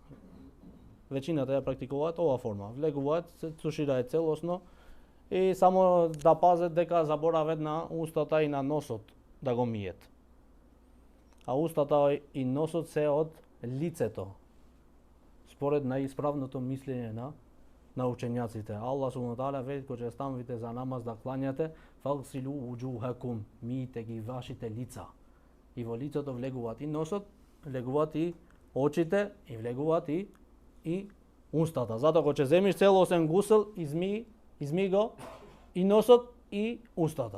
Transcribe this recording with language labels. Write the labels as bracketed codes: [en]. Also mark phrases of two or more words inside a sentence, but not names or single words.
[mk] Веćината ја практикуваат ова форма. Влегуваат, се тушираат целосно и само да пазат дека заборават на устата и на носот да го мијат. А устата и носот се од лицето. Според најисправното мислење на учењаците. [ar] الله سبحانه وتعالى [mk] вели кога ќе станете за намаз да клањате, [ar] فاغسلوا وجوهكم, [mk] мијте ги вашите лица. И во лицето влегуваат и носот, влегуваат и очите и влегуваат и устата. Затоа кога ќе земиш целосен гусл, изми го и носот и устата.